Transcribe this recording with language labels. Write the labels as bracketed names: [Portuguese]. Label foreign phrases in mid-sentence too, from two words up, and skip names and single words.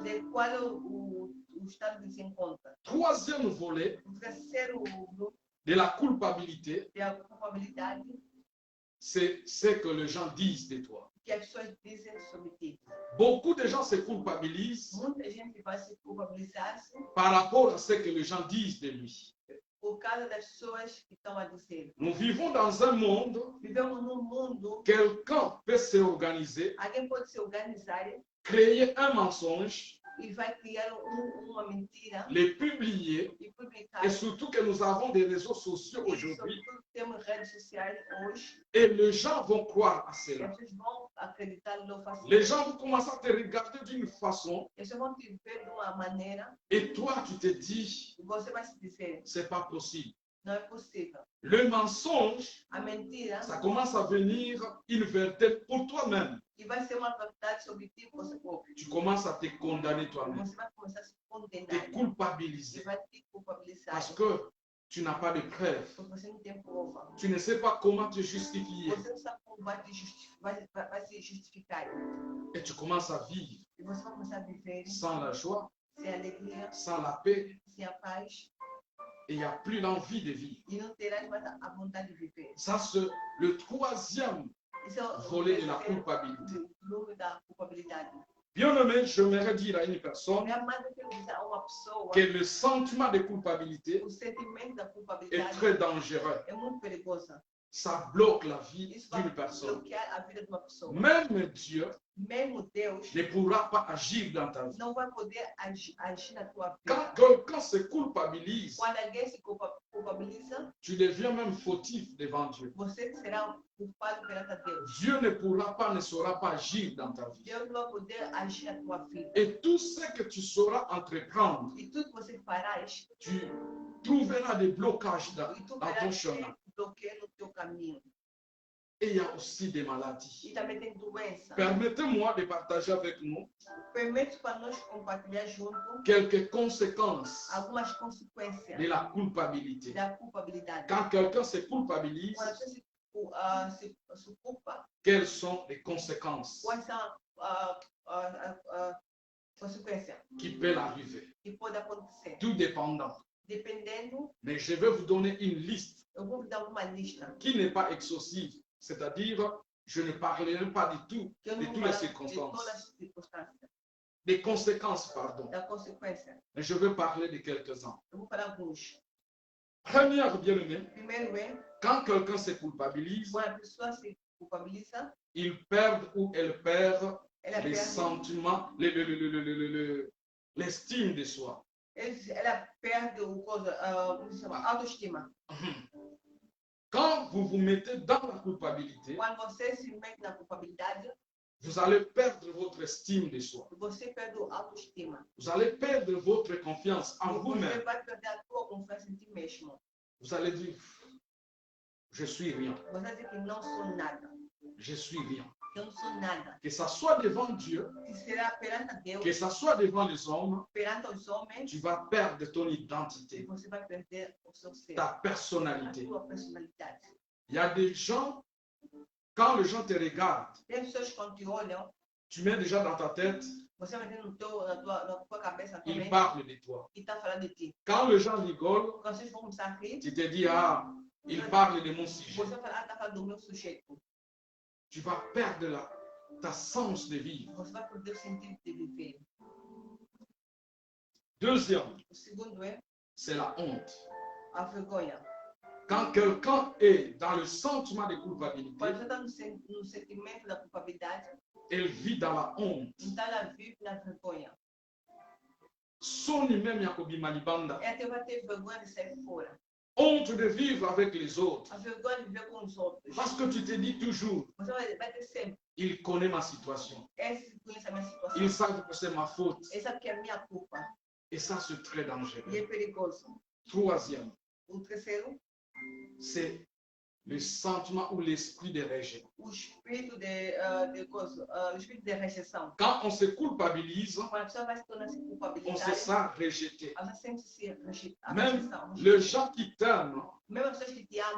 [Portuguese] De qual é o estado que se encontra? [French] Troisième volet [Portuguese] O terceiro grupo [French] de la culpabilité, [Portuguese] é a culpabilidade [French] c'est ce que les gens disent de toi. [Portuguese] que as pessoas dizem sobre ti. [French] Beaucoup de gens se culpabilisent [Portuguese] Muita gente vai se culpabilizar [French] par rapport à ce que les gens disent de lui. [Portuguese] por causa das pessoas que estão a dizer. [French] Nous vivons dans un monde, [Portuguese] Vivemos num mundo, [French] quelqu'un peut se organiser, [Portuguese] alguém pode se organizar [French] créer un mensonge, [Portuguese] e vai criar uma mentira [French] le publier, [Portuguese] e publicar. [French] et surtout que nous avons des réseaux sociaux [Portuguese] E, [French] aujourd'hui, [Portuguese] sobretudo, temos redes sociais hoje [French] et les gens vont croire à [Portuguese] e [French] cela. [Portuguese] as pessoas vão acreditar no facilmente. [French] Les gens vont commencer à te regarder d'une façon, [Portuguese] Eles vão te ver de uma maneira [French] et toi, tu te dis, [Portuguese] e você vai se dizer, [French] c'est pas possible. [Portuguese] não é possível. [French] Le mensonge, [Portuguese] A mentira [French] ça commence à venir une vérité pour toi-même. [Portuguese] e vai ser uma verdade sobre ti você próprio. [French] Tu commences à te condamner toi-même, [Portuguese] Você vai começar a se te condenar. Você [French] culpabiliser, [Portuguese] vai te culpabilizar. [French] parce que tu n'as pas de preuves. [Portuguese] Porque você não tem prova. [French] Tu ne sais pas comment te justifier. [Portuguese] Você não sabe como vai se justificar. [French] Et tu commences à vivre [Portuguese] E você vai começar a viver [French] sans la joie, [Portuguese] sem alegria, [French] sans la paix, [Portuguese] sem a paz. [French] et il n'y a plus l'envie de vivre. [Portuguese] E não terás mais a vontade de viver. [French] Ça, c'est le troisième [Portuguese] Esse é o [French] volet de la [Portuguese] terceiro [French] culpabilité. [Portuguese] nome da culpabilidade. [French] Bien aimé, j'aimerais dire à une personne [Portuguese] Minha mãe quer dizer a uma pessoa [French] que le sentiment de culpabilité [Portuguese] o sentimento da [French] est [Portuguese] culpabilidade [French] très dangereux. [Portuguese] é muito perigoso. [French] ça bloque la vie [Portuguese] Isso vai [French] d'une personne. [Portuguese] bloquear a vida de uma pessoa. [French] Même Dieu [Portuguese] Mesmo Deus [French] ne pourra pas agir dans ta vie. [Portuguese] não vai poder agir na tua [French] Quand [Portuguese] vida. [French] quelqu'un se culpabilise, [Portuguese] Quando alguém se culpabiliza, [French] tu deviens même fautif devant Dieu. [Portuguese] você será culpado perante a Deus. [French] Dieu ne pourra pas, ne saura pas agir dans ta vie. [Portuguese] Deus não vai poder agir na tua vida. [French] Et tout ce que tu sauras entreprendre, [Portuguese] E tudo que você farás, [French] tu trouveras des blocages dans [Portuguese] e tu [French] ton [Portuguese] verás [French] chemin. [Portuguese] bloqueio no teu caminho. [French] Et il y a aussi des maladies. [Portuguese] E também tem doença. [French] Permettez-moi de partager avec nous [Portuguese] Permite para nós compartilhar junto [French] quelques conséquences [Portuguese] algumas consequências [French] de la culpabilité. [Portuguese] da culpabilidade. [French] Quand quelqu'un se culpabilise, [Portuguese] Quando você se culpa, [French] quelles sont les conséquences [Portuguese] quais são consequências [French] qui peuvent arriver? [Portuguese] que podem acontecer? [French] Tout dépendant. [Portuguese] Dependendo, [French] Mais je vais vous donner une liste [Portuguese] eu vou dar uma lista. [French] qui n'est pas exhaustive. C'est-à-dire, je ne parlerai pas du tout [Portuguese] Que eu [French] de [Portuguese] não [French] toutes [Portuguese] vou [French] les [Portuguese] falar de [French] circonstances. [Portuguese] todas as circunstâncias, [French] Des conséquences, pardon. [Portuguese] da consequência. [French] Mais je vais parler de quelques-uns. [Portuguese] Eu vou falar alguns. [French] Première bien-aimée, [Portuguese] Primeiro é, [French] quand quelqu'un se culpabilise, [Portuguese] quando a pessoa se culpabiliza, [French] il perd ou elle perd [Portuguese] ela [French] les [Portuguese] perde, [French] sentiments, l'estime de soi. [Portuguese] ela perde como se chama, autoestima. [French] Quand vous vous mettez dans la culpabilité, [Portuguese] Quando você se mete na culpabilidade, [French] vous allez perdre votre estime de soi. [Portuguese] você perde a autoestima. [French] Vous allez perdre votre confiance en [Portuguese] Você [French] vous-même. [Portuguese] vai perder a tua confiança em ti mesmo. [French] Vous allez dire, je suis rien, [Portuguese] Você vai dizer que não sou nada. [French] je suis rien. [Portuguese] Que eu não sou nada. [French] Que ça soit devant Dieu, [Portuguese] Que será perante a Deus, [French] que ça soit devant les hommes, [Portuguese] perante os homens, [French] tu vas perdre ton identité, [Portuguese] você vai perder o seu ser, [French] ta [Portuguese] a [French] personnalité. [Portuguese] tua personalidade. [French] Il y a des gens, quand les gens te regardent, [Portuguese] Tem pessoas que quando te olham, [French] tu mets déjà dans ta tête, [Portuguese] você vai ter na tua cabeça, na tua [French] ils [Portuguese] mente, [French] parlent de toi. [Portuguese] e está falando de ti. [French] Quand les gens rigolent, [Portuguese] Quando vocês vão começar a rir, [French] tu te dis, ah, ils parlent de mon sujet. [Portuguese] você vai falar, está falando do meu sujeito. [French] Tu vas perdre ta sens de vivre. [Portuguese] Você vai perder o sentido de viver. [French] Deuxième, [Portuguese] O segundo é [French] c'est la honte. [Portuguese] a vergonha. [French] Quand quelqu'un est dans le sentiment de culpabilité, [Portuguese] Quando você está no sentimento da culpabilidade, [French] elle vit dans la honte. [Portuguese] então ela vive na vergonha. Soni même Yakobi Malibanda. Ela vai ter vergonha de sair fora. [French] Honte de vivre avec les autres. [Portuguese] A vergonha de viver com os outros. [French] Parce que tu te dis toujours, [Portuguese] Você vai ter sempre. [French] il connaît ma situation. [Portuguese] Esse conhece a minha situação. [French] Il sait que c'est ma faute. [Portuguese] Essa que é a minha culpa. [French] Et ça, c'est très [Portuguese] E [French] dangereux. [Portuguese] é perigoso. [French] Troisième, [Portuguese] O terceiro, [French] c'est le sentiment ou l'esprit de rejet. [Portuguese] o espírito o espírito de rejeição. [French] Quand on se culpabilise, [Portuguese] Quando a pessoa vai se tornar se [French] on se [Portuguese] culpabilidade, [French] sent rejeté. [Portuguese] ela sente-se a [French] Même [Portuguese] rejeição. [French] les gens qui t'aiment, [Portuguese] Mesmo as pessoas que te amam